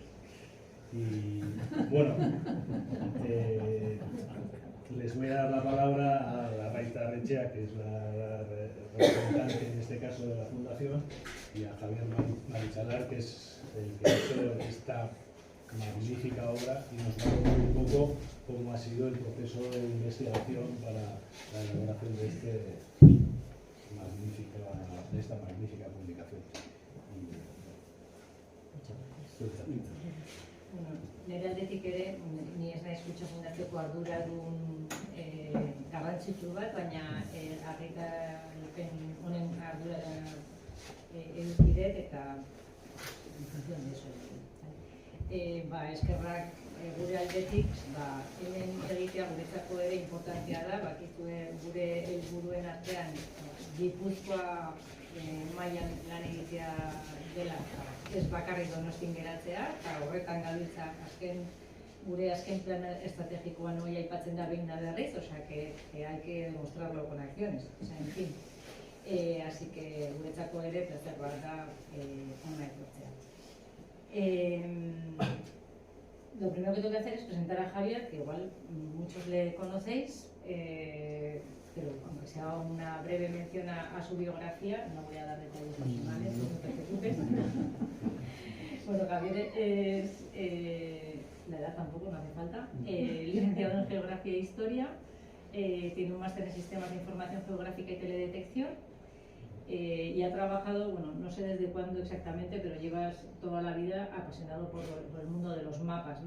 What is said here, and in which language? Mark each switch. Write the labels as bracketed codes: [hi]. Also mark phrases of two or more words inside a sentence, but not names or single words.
[es] Y bueno, les voy a dar la palabra a la Raita Arrechea, que es la representante en este caso de la Fundación, y a Javier Marichalar, que es el que ha hecho esta magnífica obra y nos va a contar un poco cómo ha sido el proceso de investigación para la elaboración de esta magnífica publicación. [eu] Nire aldetik ere, ni ez naiz Kutxa Fundazioko arduradun garrantzitsu bat, baina argitalpen honen ardura edukidet eta [es] en función de eso. [eu] Eskerrak gure aldetik, hemen egitea guretzako ere importantea da, bakizue gure helburuen artean Gipuzkoa mailan lan egitea dela, ez bakarrik Donostin geratzea, eta horretan gabiltza gure azken plan estrategikoan hori aipatzen da behin da berriz, [es] osea que hay que demostrarlo con acciones, en fin. Así que [eu] guretzako ere plazer bat da hona etortzea. [es] Lo primero que tengo que hacer es presentar a Javier, que igual muchos le conocéis, pero aunque sea una breve mención a su biografía, no voy a dar detalles personales, no te preocupes. Bueno, Javier es, la edad tampoco, no hace falta, licenciado en Geografía e Historia, tiene un máster en Sistemas de Información Geográfica y Teledetección, y ha trabajado, bueno, no sé desde cuándo exactamente, pero llevas toda la vida apasionado por el mundo de los mapas, ¿no?